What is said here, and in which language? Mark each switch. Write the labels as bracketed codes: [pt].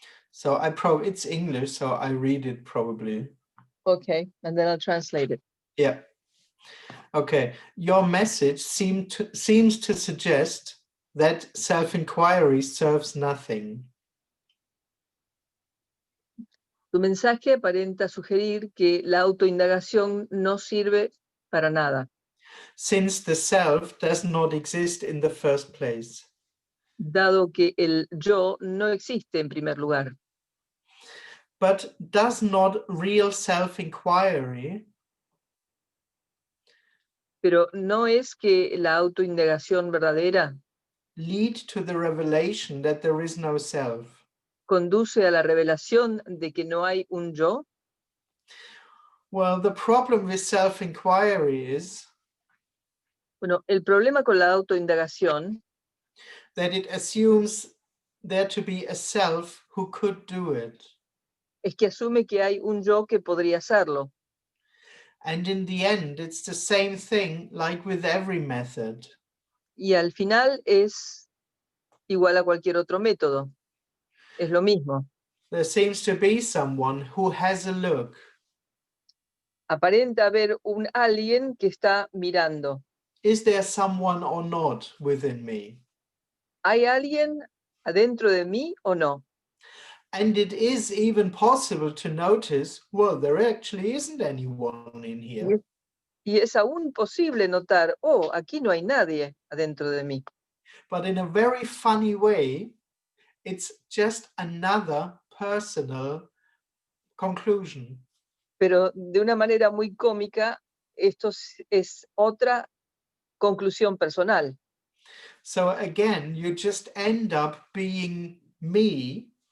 [en] So it's English, so I read it probably. Okay, and then I'll translate it. Yeah. Okay. Your message seems to suggest that self-inquiry serves nothing. [es] Tu mensaje aparenta sugerir que la autoindagación no sirve para nada, [en] Since the self does not exist in the first place. [es] dado que el yo no existe en primer lugar. [en] But does not real self-inquiry [es] Pero no es que la autoindagación verdadera [en] lead to the revelation that there is no self? [es] conduce a la revelación de que no hay un yo. [en] Well, the problem with self-inquiry is [es] Bueno, el problema con la autoindagación [en] that it assumes there to be a self who could do it. [es] es que asume que hay un yo que podría hacerlo. [en] And in the end, it's the same thing like with every method. [es] Y al final es igual a cualquier otro método. Es lo mismo. [en] There seems to be someone who has a look. [es] Aparenta haber un alguien que está mirando. [en] Is there someone or not within me? [es] ¿Hay alguien adentro de mí o no? [en] And it is even possible to notice, well, there actually isn't anyone in here. [es] Y es aún posible notar, oh, aquí no hay nadie adentro de mí. [en] But in a very funny way, it's just another personal conclusion. [es] Pero de una manera muy cómica, esto es otra conclusión personal. [en] So again, you just end up being me.